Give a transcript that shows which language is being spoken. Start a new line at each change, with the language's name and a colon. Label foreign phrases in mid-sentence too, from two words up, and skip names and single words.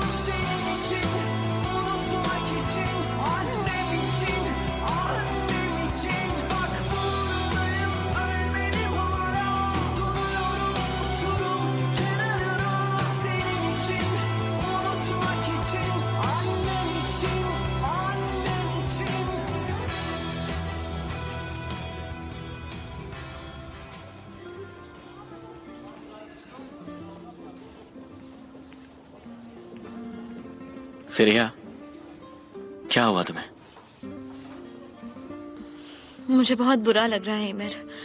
Turkish: Senin için, unutmak için, annem için, annem için. Bak buradayım, ölmedim hala. Tutunuyorum uçurum kenarına. Senin için, unutmak için, annem için, annem için.
Hindi: फिर क्या हुआ तुम्हें? मुझे बहुत बुरा लग रहा है एमिर।